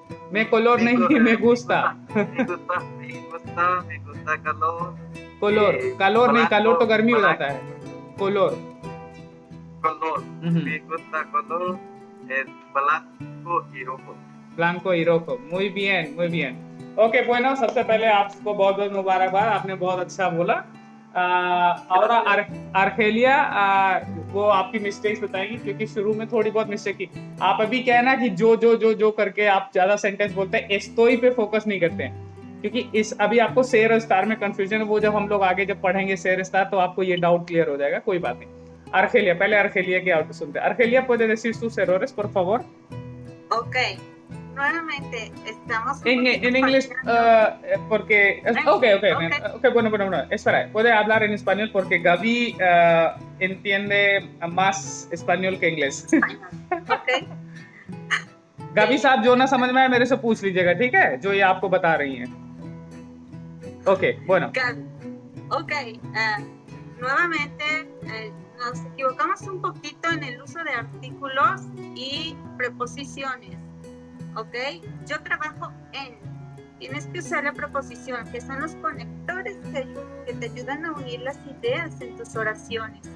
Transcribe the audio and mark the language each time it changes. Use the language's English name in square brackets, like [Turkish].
[Spanish] Me color [Hindi] नहीं [Spanish] me gusta. Me gusta calor. [Hindi] Calor नहीं, calor तो गर्मी हो जाता है. [Spanish] Color. Me gusta color es blanco y rojo. Blanco y rojo. Muy bien. [Hindi] Okay, bueno, सबसे पहले आपको बहुत बहुत मुबारकबाद, आपने बहुत अच्छा बोला। और आर्केलिया वो आपकी मिस्टेक्स बताएंगी क्योंकि शुरू में थोड़ी बहुत मिस्टेक की। आप अभी क्या है ना कि जो करके आप ज्यादा सेंटेंस बोलते हैं, एस्तोई पे फोकस नहीं करते हैं क्योंकि अभी आपको शेर और स्टार में कंफ्यूजन है। वो जब हम लोग आगे जब पढ़ेंगे शेर स्टार तो आपको ये डाउट क्लियर हो जाएगा, कोई बात नहीं। Argelia, पहले Argelia की आउट सुनते हैं। [Spanish] Argelia, ¿puede decir sus errores, por favor? Ok, nuevamente estamos en inglés, porque okay, bueno, espera, puede hablar en español porque Gaby entiende más español que inglés। Okay। [Hindi] Gavi साहब जो ना समझ में आए मेरे से पूछ लीजिएगा, ठीक है, जो ये आपको बता रही हैं। [Spanish] Ok, bueno. Gaby. Ok, nuevamente nos equivocamos un poquito en el uso de artículos y preposiciones. Ok, yo trabajo en. Tienes que usar la preposición, que son los conectores que te ayudan a unir las ideas en tus oraciones.